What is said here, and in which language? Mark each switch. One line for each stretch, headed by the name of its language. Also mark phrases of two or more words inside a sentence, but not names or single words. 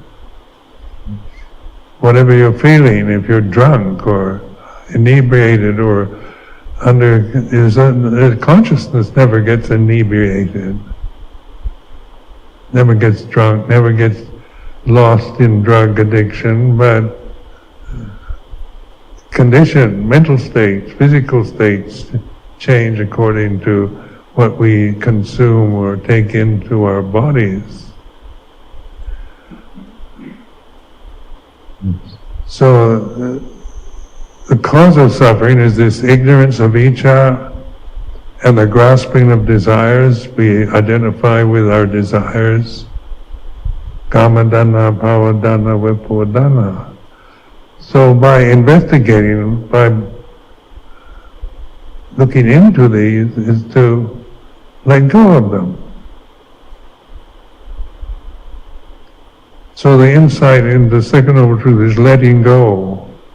English: whatever you're feeling, if you're drunk or inebriated or consciousness never gets inebriated, never gets drunk, never gets lost in drug addiction, but mental states, physical states change according to what we consume or take into our bodies. So the cause of suffering is this ignorance of icca and the grasping of desires. We identify with our desires.
Pali: Kamadana, bhavadana, vipodana.
English: So by investigating, by looking into these, is to let go of them. So the insight in the second noble truth is letting go.